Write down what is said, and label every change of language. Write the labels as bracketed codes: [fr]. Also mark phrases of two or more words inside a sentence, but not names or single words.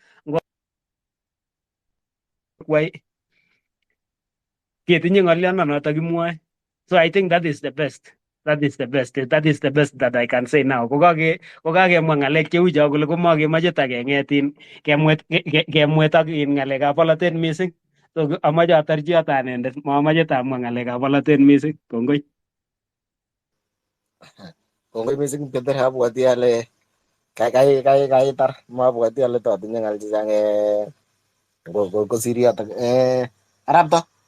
[kln] kwai ketinye ng'oliondonoto kimwoe [en] so I think that is the best that is the best that I can say now [kln] kokakemwa ng'alek cheu cho kole komakemoche takeng'etin kemwet ak ng'alekab polotet mising so amache atarchi yoto anendet mamache tamwa ng'alekab polotet mising kongoi mising Peter, abwoti ale kaitar mabwoti ale totinye ng'al chechang kosir yotok arap to